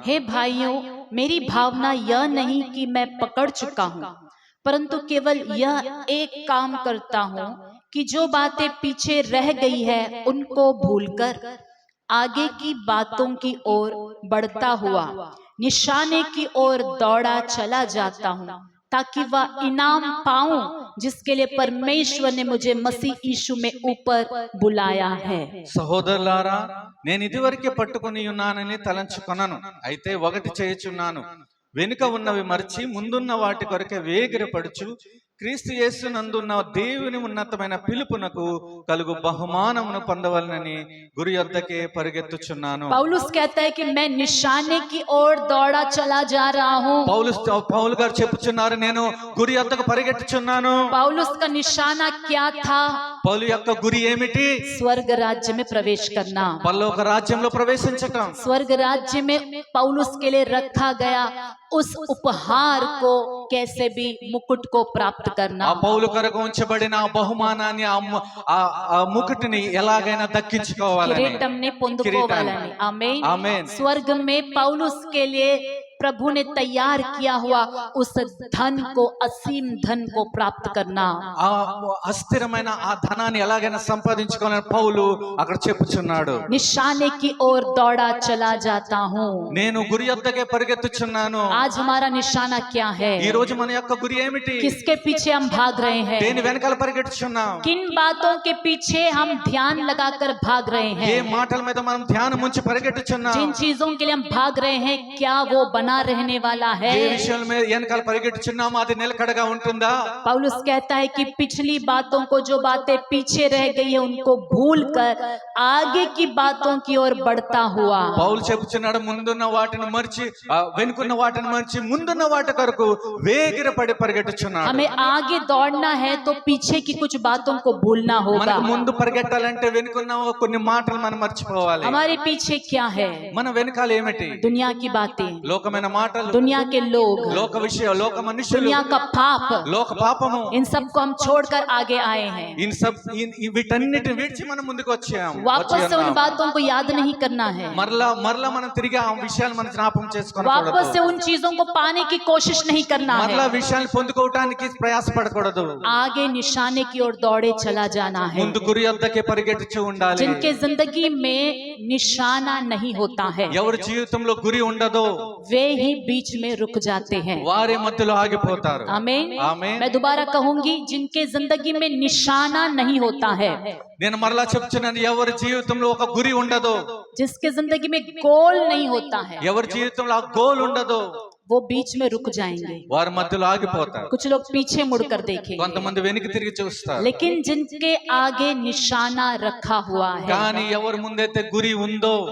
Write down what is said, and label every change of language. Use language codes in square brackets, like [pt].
[hi] हे भाइयों, मेरी भावना यह नहीं कि मैं पकड़ चुका हूँ, परंतु केवल यह एक काम करता हूँ कि जो बातें पीछे रह गई है उनको भूलकर आगे की बातों की ओर बढ़ता हुआ निशाने की ओर दौड़ा चला जाता हूँ, ताकि वह इनाम पाऊं जिसके लिए परमेश्वर ने मुझे मसीह यीशु में ऊपर बुलाया है। [te] సహోదరులారా, నేను ఇదివరకే పట్టుకుని ఉన్నానని తలంచుకొనను. అయితే ఒకటి చేయుచున్నాను, వెనుక ఉన్నవి మర్చి ముందున్న వాటి కొరకే వేగిరపడుచు క్రీస్తు యేసునందున్న దేవుని ఉన్నతమైన పిలుపునకు కలుగు బహుమానమును పొందవలనని గురి యొద్దకే పరిగెత్తుచున్నాను. [hi] पौलुस कहता है कि मैं निशाने की ओर दौड़ा चला जा रहा हूँ। [te] పౌలు గారు చెప్పుచున్నారు, నేను గురి యొద్దకు పరిగెత్తుచున్నాను. [hi] पौलुस का निशाना क्या था? [te] పౌలు యొక్క గురి ఏమిటి? [hi] स्वर्ग राज्य में प्रवेश करना। [te] పరలోక రాజ్యంలో ప్రవేశించటం. [hi] स्वर्ग राज्य में पौलुस के लिए रखा गया उस उपहार को कैसे भी मुकुट को प्राप्त करना। [te] ఆ పౌలు కొరకు ఉంచబడిన ఆ బహుమానాన్ని, ఆ ముకుటిని ఎలాగైనా దక్కించుకోవాలని, किरीटम ने పొందుకోవాలని। [hi] आमीन। [te] ఆమేన్. [hi] स्वर्ग में पौलुस के लिए प्रभु ने तैयार किया हुआ उस धन को, असीम धन को प्राप्त करना। [te] ఆ అస్థిరమైన ఆ ధనాన్ని ఎలాగైనా సంపాదించుకోవాలని పౌలు అక్కడ చెప్పుచున్నాడు. [hi] निशाने की ओर दौड़ा चला जाता हूँ। [te] నేను గురి యొద్దకే పరిగెత్తుచున్నాను. [hi] आज हमारा निशाना क्या है? [te] ఈ రోజు మన యొక్క గురి ఏమిటి? [hi] किसके पीछे हम भाग रहे हैं? [te] దేని వెనకాల పరిగెత్తుచున్నాం? [hi] किन बातों के पीछे हम ध्यान लगाकर भाग रहे [te] ఏ [hi] हैं? [te] మాటల మీద మనం ధ్యానం ఉంచి పరిగెత్తుచున్నాం? [hi] जिन चीजों के लिए हम भाग रहे हैं क्या वो बना रहने वाला है? [te] ఏ విషయాల మీద వెనకాల పరిగెత్తుచున్నామో అది నిలకడగా ఉంటుందా? [hi] पौलुस कहता है कि पिछली बातों को, जो बातें पीछे रह गई है उनको भूलकर आगे की बातों की ओर बढ़ता हुआ। [te] పౌలు చెప్పుచున్నాడు, ముందున్న వాటిని మర్చి, వెనుకున్న వాటిని మర్చి ముందున్న వాటి కొరకు వేగిరపడి పరిగెత్తుచున్నాడు. [hi] हमें आगे दौड़ना है तो पीछे की कुछ बातों को भूलना होगा। [te] మనకు ముందు పరిగెట్టాలంటే వెనుకున్న కొన్ని మాటలు మనం మర్చిపోవాలి. [hi] हमारे पीछे क्या है? [te] మన వెనకాల ఏమిటి? [hi] दुनिया की बातें, [te] లోకమైన లోకమైన మాటలు, [hi] दुनिया के लोग, [te] లోక విషయం, లోక మనుషులు, [hi] दुनिया का पाप, [te] లోక పాపము, [hi] इन सबको हम छोड़कर आगे आए हैं। [te] వీటన్నిటిని విడిచి మనం ముందుకు వచ్చాము. [hi] वापस से उन बातों को याद नहीं करना है, [te] మరలా మనం తిరిగి ఆ విషయాలు మనం జ్ఞాపకం చేసుకోకూడదు. [hi] वापस से उन चीजों को पाने की कोशिश नहीं करना [te] మరలా [hi] है, [te] విషయాలు పొందుకోవడానికి ప్రయాసపడకూడదు. [hi] आगे निशाने की ओर दौड़े चला जाना है। [te] ముందు గురి వద్దకే పరిగెట్టుచూ ఉండాలి. [hi] जिनके जिंदगी में निशाना नहीं होता है, [te] ఎవరి జీవితంలో గురి ఉండదో [hi] वे ही बीच में रुक जाते हैं। [te] వారి మధ్యలో ఆగిపోతారు. [hi] आमीन। [te] ఆమేన్. [hi] मैं दोबारा कहूंगी, जिनके जिंदगी में निशाना नहीं होता है, [te] నేను మరలా చెప్తున్నాను, ఎవరి జీవితంలో ఒక గురి ఉండదో, [hi] जिसके जिंदगी में गोल नहीं होता है, [te] ఎవరి జీవితంలో ఆ గోల్ ఉండదో [hi] वो बीच में रुक जाएंगे। [te] వారి మధ్యలో ఆగిపోతారు. [hi] कुछ लोग पीछे मुड़कर देखेंगे, [te] కొంతమంది వెనక్కి తిరిగి చూస్తారు. [hi] लेकिन जिनके आगे निशाना रखा हुआ है [te] కానీ ఎవరి ముందైతే గురి ఉందో